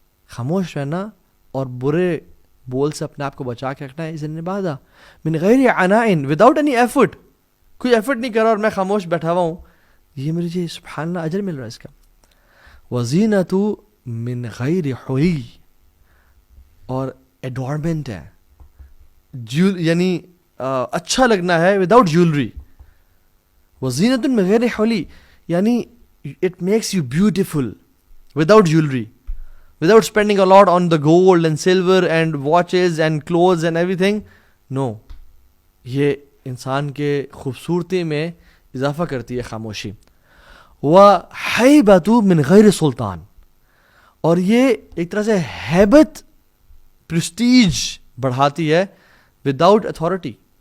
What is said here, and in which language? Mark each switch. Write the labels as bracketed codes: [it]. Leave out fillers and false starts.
[ur] خاموش رہنا اور برے بول سے اپنے آپ کو بچا کے رکھنا ہے اس [ar] عبادہ من غیر عناء, [en] without any effort, [ur] کوئی ایفرٹ نہیں کر رہا اور میں خاموش بیٹھا ہوا ہوں, یہ میرے جی سبحان اللہ اجر مل رہا ہے اس کا. [ar] وَزِینَةُ من غیر حلی, [ur] اور ایڈورنمنٹ ہے, یعنی اچھا لگنا ہے [en] Without jewellery. [ar] وزینت من غیر حلی, [en] یعنی it makes you beautiful without jewelry, without spending a lot on the gold and silver and watches and clothes and everything. [ur] No, یہ انسان کے خوبصورتی میں اضافہ کرتی ہے خاموشی. [ar] وَحَيْبَةُ من غیر سلطان, [ur] اور یہ ایک طرح سے ہیبت, پرسٹیج بڑھاتی ہے [en] Without authority.